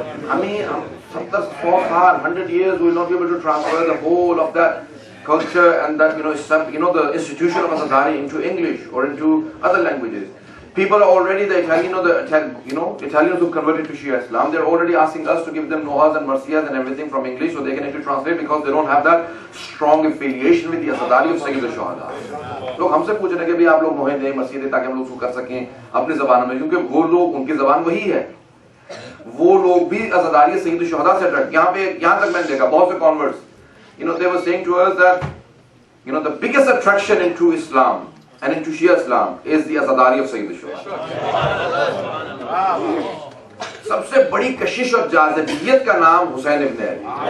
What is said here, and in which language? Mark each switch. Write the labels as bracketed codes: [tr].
[en] I mean, 100 years we will not be able to transfer the whole of that culture and that the institution of Azadari into English or into other languages. People are already the Italians who converted to Shia Islam. They're already asking us to give them Nohas and Marsiyas and everything from English so they can actually translate because they don't have that strong affiliation with the Azadari of Sayyid al-Shuhada. [hi] लोग हमसे पूछ रहे हैं कि भी आप लोग नोहे दें, मसीह दें ताकि हम लोग उसको कर सकें अपनी ज़बान में, क्योंकि वो लोग उनकी ज़बान वही है. वो लोग भी अज़दारी सईद शुहदा से अट्रैक्ट. यहाँ तक मैंने देखा बहुत से [en] converts, they were saying to us that the biggest attraction into Islam and into Shia Islam is the Azadari of Sayyid al-Shuhada. [hi] सबसे बड़ी कशिश और जाज़िबियत का नाम हुसैन इब्न अली.